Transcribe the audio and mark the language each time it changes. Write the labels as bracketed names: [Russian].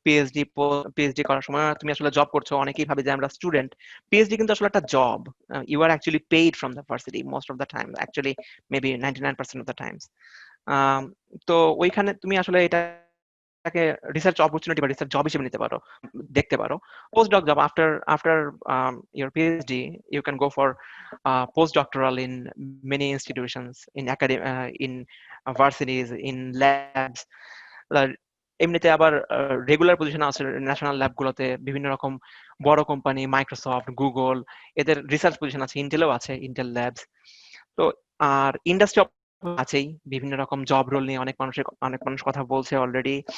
[Bangla] PhD করার সময় তুমি আসলে জব করছো, অনেকেই ভাবে যে আমরা স্টুডেন্ট। পিএইচডি কিন্তু আসলে একটা job. [English] You are actually paid from the varsity most of the time, actually maybe 99% of the times. [Bangla] তো ওইখানে তুমি আসলে এটাকে রিসার্চ অপরচুনিটি বা রিসার্চ জব হিসেবে নিতে পারো, দেখতে পারো। [English] Post doc job, after after your PhD you can go for postdoctoral in many institutions, in academic, in varsities, in labs. [Bangla] এমনিতে আবার রেগুলার পজিশন আছে ন্যাশনাল ল্যাবগুলোতে, বিভিন্ন রকম বড় কোম্পানি, মাইক্রোসফট, গুগল, এদের রিসার্চ পজিশন আছে, ইন্টেলও আছে, ইন্টেল ল্যাবস। তো আর ইন্ডাস্ট্রি আছেই, বিভিন্ন রকম জব রোল নিয়ে অনেক মানুষ কথা বলছে অলরেডি।